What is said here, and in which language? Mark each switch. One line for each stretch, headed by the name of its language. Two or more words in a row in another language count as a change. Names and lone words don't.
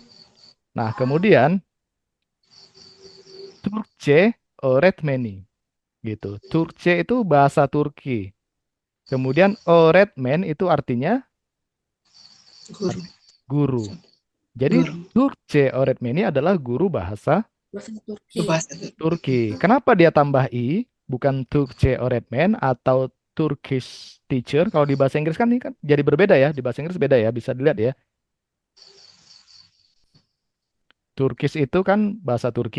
Indonesian: Nah, kemudian
Turkish: Türkçe öğretmeni
Indonesian: gitu. Türkçe itu bahasa Turki. Kemudian öğretmen itu artinya Guru, guru. Jadi guru.
Turkish: Türkçe öğretmeni
Indonesian: adalah guru bahasa Bahasa Itu Turki. bahasa Turki. Kenapa dia tambah i, bukan
Turkish: Türkçe öğretmen
Indonesian: atau
English: Turkish teacher?
Indonesian: Kalau di bahasa Inggris kan ini kan jadi berbeda ya. Di bahasa Inggris beda ya, bisa dilihat ya. Turkish itu kan bahasa Turki.